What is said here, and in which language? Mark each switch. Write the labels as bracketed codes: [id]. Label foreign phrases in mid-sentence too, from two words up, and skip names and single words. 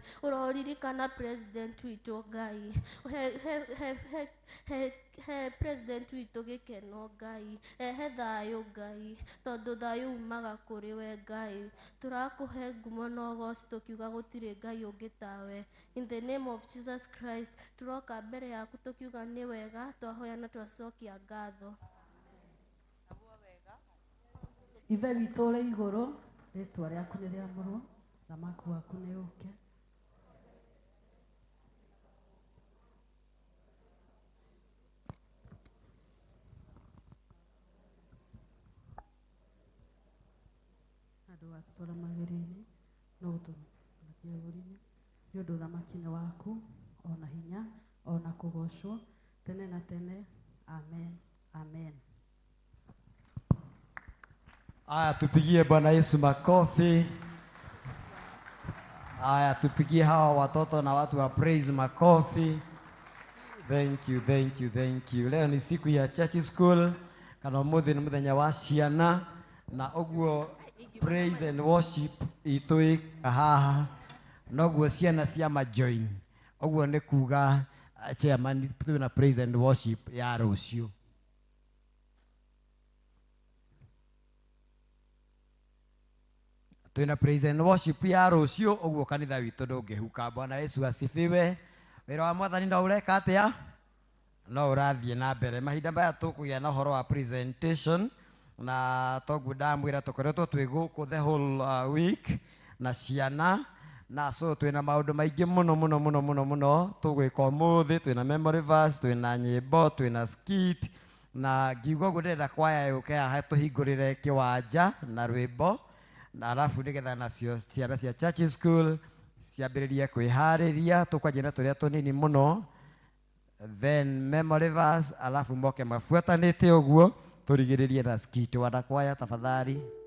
[ki] Ũroririkana president witũ Ngai, he president witũ gĩkeno Ngai, ehe thayũ Ngai, tondũ thayũ umaga kũrĩ we Ngai. Tũrakũhe ngumo na ũgooci tũkiuga gũtirĩ Ngai ũngĩ tawe. [en] In the name of Jesus Christ, [ki] tũroka mbere yaku tũkiuga nĩ wega, twahoya na twacokia ngatho. Ithe witũ ũrĩ igũrũ, rĩĩtwa rĩaku nĩ rĩamũrwo, thamaki waku nĩ ũke. Andũ atũtwara mawĩra-inĩ no gũtũmakia ũgũri-inĩ, nĩ ũndũ thamaki-inĩ waku ona hinya ona kũgocwo tene na tene. Amen, amen. [sw] Aya, tupigie Bwana Yesu makofi. Aya, tupigie hawa watoto na watu wa praise makofi. [en] Thank you, thank you, thank you. [sw] Leo ni siku ya [en] church school, [ki] kana umuthi ni muthenya wa ciana, na oguo [en] praise and worship [ki] itui haha, noguo ciana cia majoin. Oguo ni kuga chairman tuna [en] praise and worship [ki] ya rucio. Tuna [en] praise and worship [ki] ya rucio, oguo kanitha witũ ndũngĩhuka. [sw] Bwana Yesu asifiwe. [ki] Wĩra wa Mwathani no ũreka atĩa? No ũrathiĩ na mbere. Mahinda maya tũkũgĩa na ũhoro wa presentation, na toguo ndamwĩra tũkoretwo twĩ gũkũ [en] the whole week [ki] na ciana, na so twĩna maũndũ maingĩ mũno tũgwĩka ũmũthĩ. Twĩna [en] memory verse, [ki] twĩna nyĩmbo, twĩna skit, na ngiuga ũguo ndĩrenda kwaya yũke haha tũhingũrĩre kĩwanja na rwĩmbo, na alafu nĩgetha nacio ciana cia [en] church school [ki] ciambĩrĩrie kwĩharĩria. Tũkwanjia na tũrĩa tũnini mũno, [en] then memory verse, [ki] alafu moke mabuatanĩte ũguo tũrigĩrĩrie na skit. [sw] Wanakwaya tafadhali.